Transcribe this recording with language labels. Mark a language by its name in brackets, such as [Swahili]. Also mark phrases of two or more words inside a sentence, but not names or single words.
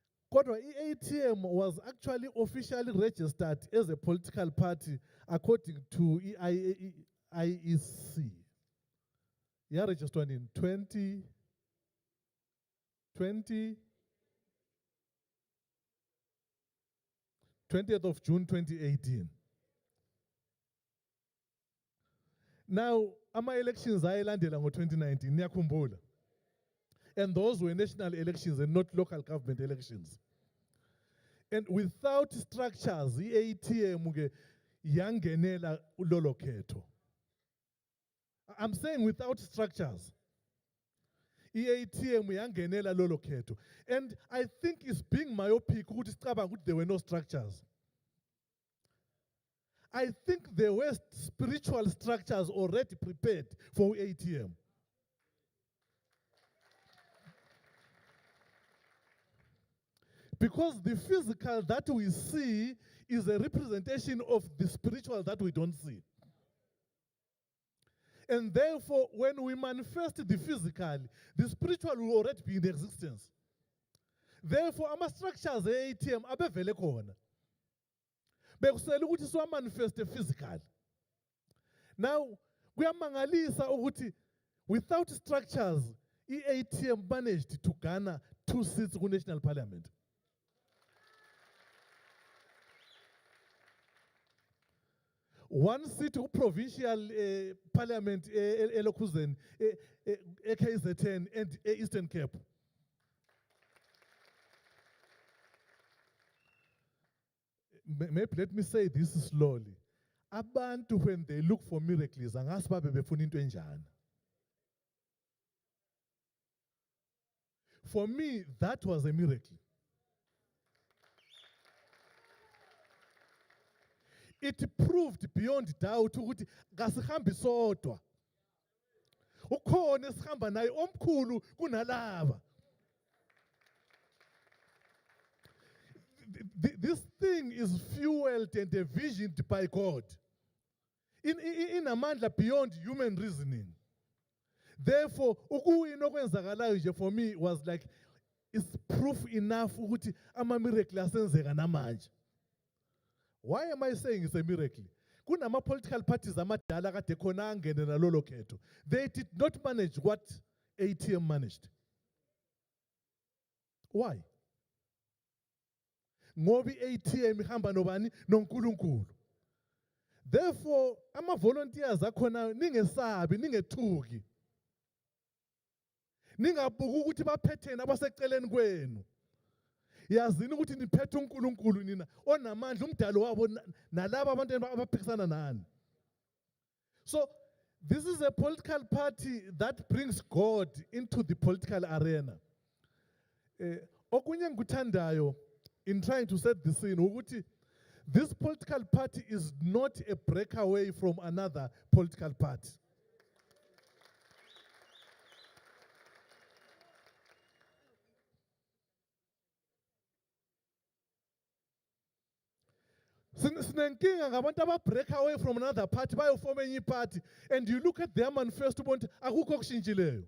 [Zulu] Kodwa i-ATM [English] was actually officially registered as a political party according to IEC. Yeah, registered in 20th of June 2018. Now, [Zulu] ama-elections ayelandela ngo-2019, niyakhumbula. [English] And those were national elections and not local government elections. And without structures, [Zulu] i-ATM yangenela lolo khetho. [English] I'm saying without structures. [Zulu] I-ATM yangenela lolo khetho. [English] And I think it's being myopic [Zulu] ukuthi sicabanga ukuthi [English] there were no structures. I think there were spiritual structures already prepared for ATM. Because the physical that we see is a representation of the spiritual that we don't see. And therefore, when we manifest the physical, the spiritual will already be in existence. Therefore, our structures ATM [Zulu] abevele khona. Bekusela ukuthi siwamanifeste physical. [English] Now, [Zulu] kuyamangalisa ukuthi [English] without structures, i-ATM managed to garner 2 seats in national parliament. One seat provincial parliament eLokuzen, KZN and Eastern Cape. Maybe let me say this slowly. Abantu when they look for miracles, [Zulu] angazi babe befuna into enjani. [English] For me, that was a miracle. It proved beyond doubt [Zulu] ukuthi ngasihambi sodwa. Ukhona esihamba naye omkhulu kunalaba. [English] This thing is fueled and envisioned by God. In amandla beyond human reasoning. Therefore, [Zulu] ukuwina okwenzakalayo nje [English] for me was like, it's proof enough [Zulu] ukuthi ama-miracle asenzeka namanje. [English] Why am I saying it's a miracle? [Zulu] Kunama [English] political parties [Zulu] amadala kade khona angene nalolo khetho. [English] They did not manage what ATM managed. Why? [Zulu] Ngoba i-ATM ihamba nobani noNkulunkulu. Therefore, ama-volunteers akhona ningesabi, ningethuki. Ningabuka ukuthi baphetheni abaseceleni kwenu. Yazini ukuthi niphethe uNkulunkulu nina onamandla umdalo wabo nalabo abantu abaphikisana nani. [English] So this is a political party that brings God into the political arena. [Zulu] Okunye ngikuthandayo [English] in trying to set the scene ukuthi this political party is not a breakaway from another political party. [Zulu] Sinenkinga ngabantu aba [English] break away from another party [Zulu] bayofoma enye [English] party and you look at their manifesto [Zulu] ubona akukho okushintshileyo.